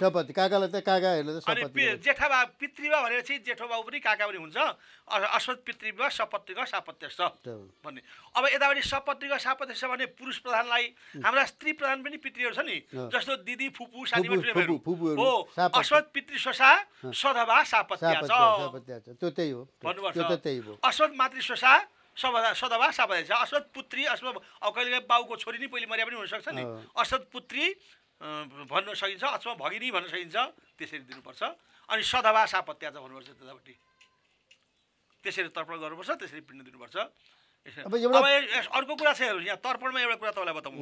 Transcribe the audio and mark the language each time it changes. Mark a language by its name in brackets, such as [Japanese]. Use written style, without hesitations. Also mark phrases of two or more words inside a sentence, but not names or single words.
[Nepali] सपत्नी काकालाई त काकाहरूले त अनि जेठा बा पितृबा भनेपछि जेठो बाबु पनि काका पनि हुन्छ। [Sanskrit] अस्मत् पितृबा सपत्नीका सापत्यस भन्ने। [Nepali] अब यतापट्टि [Sanskrit] सपत्नीका सापत्यस [Nepali] भने पुरुष प्रधानलाई, हाम्रा स्त्री प्रधान पनि पितृहरू छ नि, जस्तो दिदी, फुपू, सानीमाहरू हो। [Sanskrit] अस्मत् पितृ स्वसा सधवा सापत्या छ [Nepali] त्यो त्यही हो भन्नुपर्छ। [Sanskrit] अस्मत् मातृ स्वसा सदवा सापत्या छ। अस्मत् पुत्री, [Nepali] अस्मत् अब कहिले बाउको छोरी नि पहिले मर्या पनि हुनसक्छ नि, [Sanskrit] अस्मत् पुत्री [Nepali] भन्न सकिन्छ, अथवा भगिनी भन्न सकिन्छ। त्यसरी दिनुपर्छ। अनि [Sanskrit] सधवा सापत्या [Nepali] छ भन्नुपर्छ। त्यतापट्टि त्यसरी तर्पण गर्नुपर्छ, त्यसरी पिण्ड दिनुपर्छ। अब अर्को कुरा छ हेर्नुहोस्, यहाँ तर्पणमा एउटा कुरा तपाईँलाई बताउँ।